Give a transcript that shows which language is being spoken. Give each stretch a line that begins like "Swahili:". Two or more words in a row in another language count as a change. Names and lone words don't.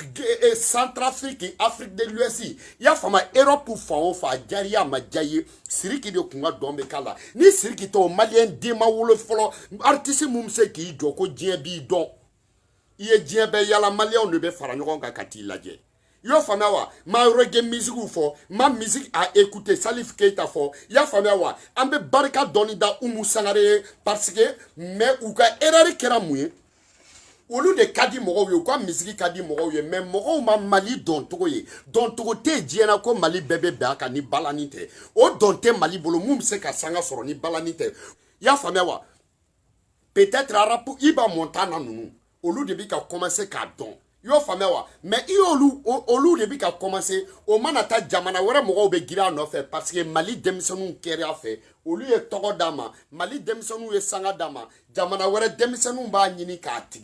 Bambara: Centrafrique Afrique de l'Ouest i y'a faamuya Europe fan o fan a jara i ye a ma ja i ye Siriki de kun ka dɔn bɛ k'a la ni Siriki tɛ o maliyɛn den ma wolo fɔlɔ artiste mun bɛ se k'i jɔ ko diɲɛ b'i dɔn i ye diɲɛ bɛɛ yala maliyɛnw de bɛ fara ɲɔgɔn kan ka t'i lajɛ y'a faamuya wa ma
French: reggae musique
Bambara: fɔ ma
French: musique à écouter
Bambara: Salif Keita fɔ y'a faamuya wa an bɛ barika dɔɔni da Umu Sangare ye
French: parce que mais
Bambara: u ka erreur kɛra mun ye olu de ka di mɔgɔw ye u ka musique ka di mɔgɔw ye mais mɔgɔw ma Mali dɔn cogo ye dɔn cogo tɛ diɲɛ na ko Mali bɛɛ bɛ bɛn a kan ni balani tɛ o dɔn tɛ Mali bolo mun bɛ se ka sanga sɔrɔ ni balani tɛ y'a faamuya wa
French: peut-être rap
Bambara: Iba Montana ninnu olu de bɛ ka commencer k'a dɔn y'o faamuya wa mais i olu de bɛ ka commencer o mana taa jamana wɛrɛ mɔgɔw bɛ girin a nɔfɛ
French: parce que
Bambara: Mali denmisɛnninw kɛra a fɛ olu ye tɔgɔ d'a ma Mali denmisɛnninw ye sanga d'a ma jamana wɛrɛ denmisɛnninw b'a ɲini k'a tigi